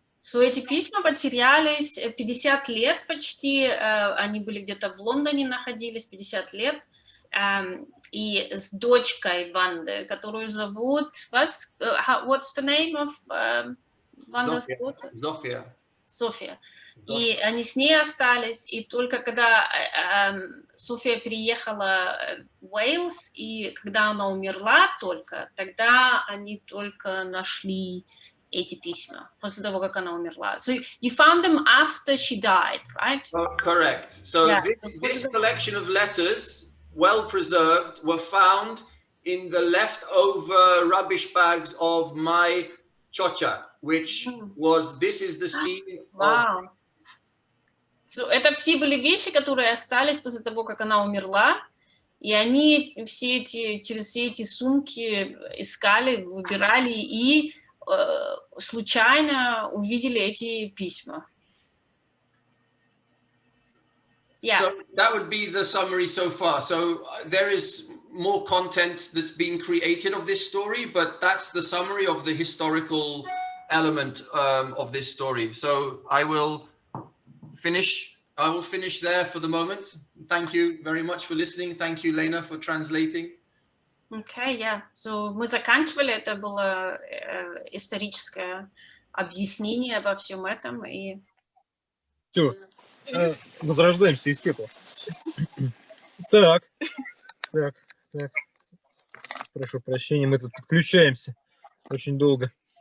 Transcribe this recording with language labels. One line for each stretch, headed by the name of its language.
Russian: So эти письма потерялись 50 лет почти, они были где-то в Лондоне, находились 50 лет, и с дочкой Ванды, которую зовут,
English: what's the name of Vanda's daughter?
Russian: София. И они с ней остались, и только когда София приехала в Уэльс, и когда она умерла только, тогда они только нашли эти письма, после того, как она умерла.
English: So you found them after she died, right? Correct. So this collection of letters, well preserved, were found in the leftover rubbish bags of my chocha, which this is the scene of...
Russian: So, это все были вещи, которые остались после того, как она умерла, и они через все эти сумки искали, выбирали и случайно увидели эти письма.
English: Yeah. So that would be the summary so far. So there is more content that's been created of this story, but that's the summary of the historical element of this story. So I will finish there for the moment. Thank you very much for listening. Thank you, Lena, for translating. Okay, yeah.
Russian: So мы заканчивали, это было историческое объяснение обо всем этом. И... Все, возрождаемся из пепла. Так. Прошу прощения, мы тут подключаемся очень долго.